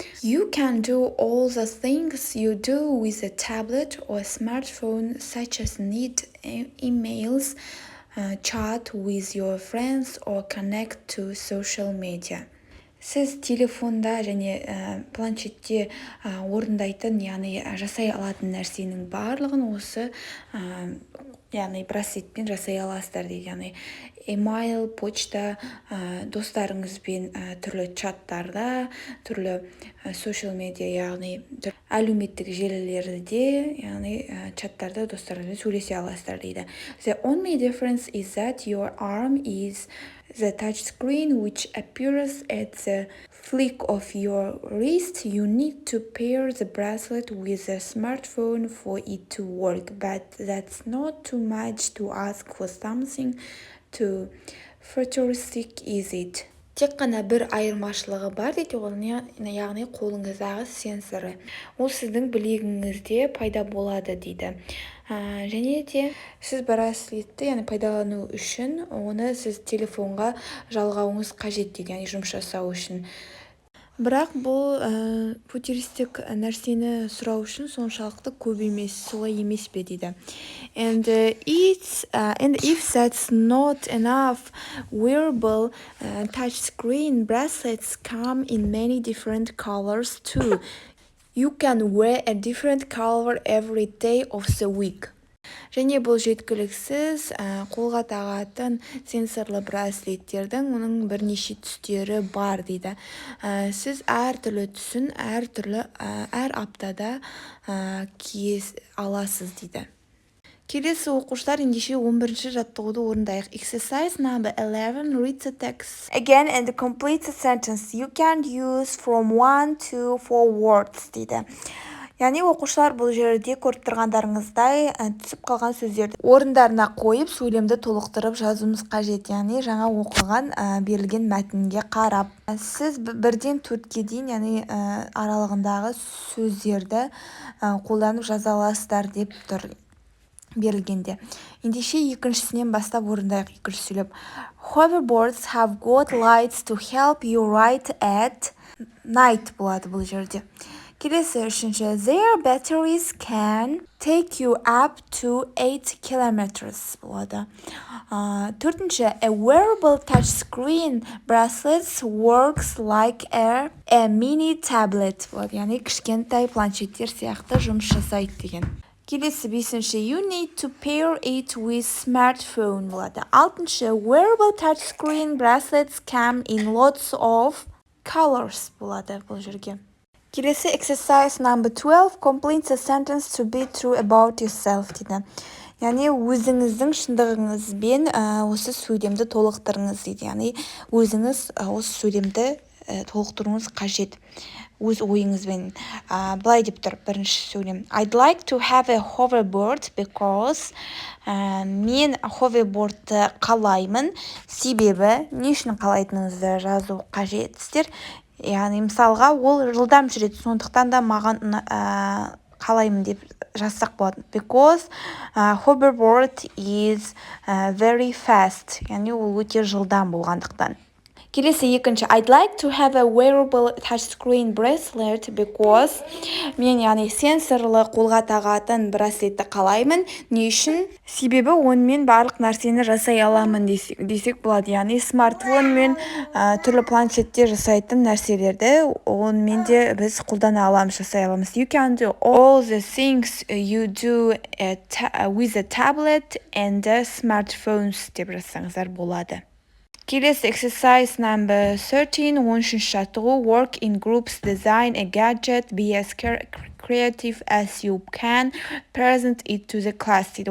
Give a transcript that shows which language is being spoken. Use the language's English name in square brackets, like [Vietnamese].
[English] You can do all the things you do with a tablet or smartphone, such as read emails, chat with your friends or connect to social media. [Kazakh] Сіз телефонда және планшетте орындайтын, яғни жасай алатын нәрсенің барлығын осы яғни браслетпен жасай аласыздар дейді. Яғни email, почта, достарыңызбен түрлі чаттарда, түрлі social media, яғни әлеуметтік желілерде, яғни чаттарда достарыңызбен сөйлесе аласыздар дейді. [English] The only difference is that your arm is the touch screen which appears at the flick of your wrist. You need to pair the bracelet with a smartphone for it to work, but that's not too much to ask for something too futuristic, is it? [Kazakh] Тек қана бір айырмашылығы бар дейді, ол яғни қолыңыздағы сенсоры. Ол сіздің білегіңізде пайда болады дейді. Және де сіз браслетті яғни пайдалану үшін оны сіз телефонға жалғауыңыз қажет дейді, яғни жұмыс жасау үшін. Бірақ бұл футуристік нәрсені сұрау үшін соншалықты көп емес, солай емес пе дейді. And if that's not enough, wearable touchscreen bracelets come in many different colors too. You can wear a different color every day of the week. Және бұл жеткіліксіз қолға тағатын сенсорлы браслеттердің оның бірнеше түстері бар дейді. Сіз әртүрлі түсін әр аптада кие аласыз дейді. Келесі оқушылар ендеше 11-ші жаттығуды орындайық. [English] Exercise number 11, read the text again and complete the sentence. You can use from 1 to 4 words [Kazakh] дейді. Яғни оқушылар бұл жерде көріп тұрғандарыңыздай түсіп қалған сөздерді орындарына қойып сөйлемді толықтырып жазуымыз қажет. Яғни жаңа оқыған берілген мәтінге қарап. Сіз 1-ден 4-ке дейін яғни аралығындағы сөздерді қолданып жаза аласыздар деп тұр берілгенде. Ендеше екіншісінен бастап орындайық. Екінші сөйлеп. [English] Hoverboards have got lights to help you ride at night [Kazakh] болады бұл жерде. Келесі үшінші. [English] Their batteries can take you up to 8 kilometers [Kazakh] болады. Төртінші. [English] A wearable touchscreen bracelet works like a mini tablet [Kazakh] болады. Яғни кішкентай планшеттер сияқты жұмыс жасайды деген. Келесі 5-ші. [English] You need to pair it with smartphone [Kazakh] болады. 6-ші. [English] Wearable touchscreen bracelets come in lots of colors [Kazakh] болады бұл жерге. [English] Келесі exercise number 12, complete the sentence to be true about yourself [Kazakh] дейді. Яғни өзіңіздің шындығыңызбен осы сөйлемді толықтырыңыз дейді. Яғни өзіңіз осы сөйлемді толықтыруыңыз қажет өз ойыңызбен. Былай деп тұр бірінші сөйлем. [English] I'd like to have a hoverboard because [Kazakh] мен hoverboardты қалаймын. Себебі не үшін қалайтыныңызды жазу қажетсіздер. Яғни мысалға ол жылдам жүреді, сондықтан да маған қалаймын деп жазсақ болады. [English] Because hoverboard is very fast. [Kazakh] Яғни ол өте жылдам болғандықтан. Келесі екінші. [English] I'd like to have a wearable touchscreen bracelet because [Kazakh] мен яғни сенсорлы қолға тағатын браслетті қалаймын. Не үшін? Себебі онымен барлық нәрсені жасай аламын десек болады. Яғни смартфон мен түрлі планшетте жасайтын нәрселерді онымен де біз қолдана аламыз, жасай аламыз. [English] You can do all the things you do with a tablet and a smartphones [Kazakh] деп жазсаңыздар болады. Келесі [English] exercise number 13, [Kazakh] 13-ші жаттығу. [English] Work in groups, design a gadget, be as creative as you can, present it to the class [Kazakh] дейді.